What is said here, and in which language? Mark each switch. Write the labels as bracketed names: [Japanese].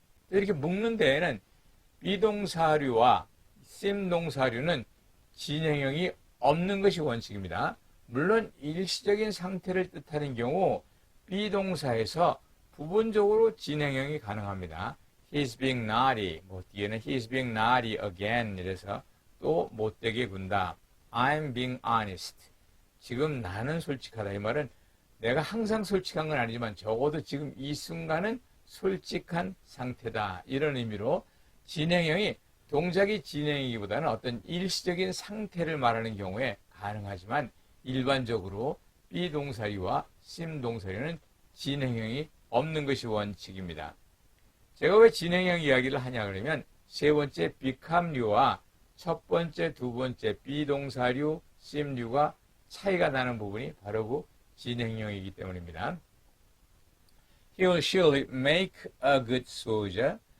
[Korean] 이렇게 묶는 데에는 비동사류와 seem 동사류는 진행형이 없는 것이 원칙입니다. 물론 일시적인 상태를 뜻하는 경우 비동사에서 부분적으로 진행형이 가능합니다. [English] He's being naughty. [Korean] 뒤에는 [English] He's being naughty again. [Korean] 이래서 또 못되게 군다. [English] I'm being honest. [Korean] 지금 나는 솔직하다. 이 말은 내가 항상 솔직한 건 아니지만 적어도 지금 이 순간은 솔직한 상태다. 이런 의미로 진행형이 동작이 진행이기보다는 어떤 일시적인 상태를 말하는 경우에 가능하지만 일반적으로 비동사류와 seem 동사류는 진행형이 없는 것이 원칙입니다. 제가 왜 진행형 이야기를 하냐 그러면 세 번째 become류와 첫 번째, 두 번째 비동사류, seem류가 차이가 나는 부분이 바로 그 진행형이기 때문입니다. [English] He will surely make a good soldier.